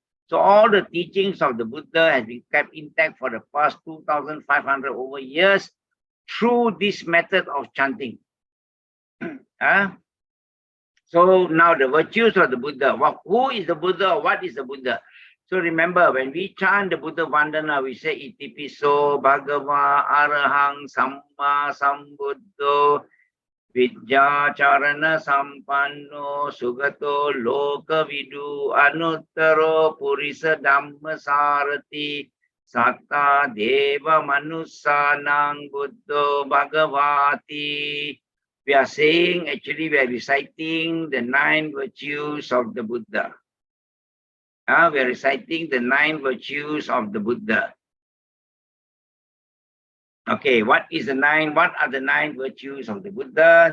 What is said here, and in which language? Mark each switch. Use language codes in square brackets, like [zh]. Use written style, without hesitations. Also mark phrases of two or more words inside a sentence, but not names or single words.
[en] So all the teachings of the Buddha has been kept intact for the past 2,500 over years through this method of chanting. So now the virtues of the Buddha. Who is the Buddha? What is the Buddha? So remember, when we chant the Buddha Vandana, we say [pi] Itipiso Bhagava Arahang Samma Sambuddho Vidya Charana Sampanno Sugato Loka Vidu Anuttaro Purisa Dhamma Sarati Satta Deva Manusanang Buddho Bhagavati. [en] We are saying, actually, we are reciting the 9 virtues of the Buddha. We are reciting the 9 virtues of the Buddha. Okay, what are the 9 virtues of the Buddha?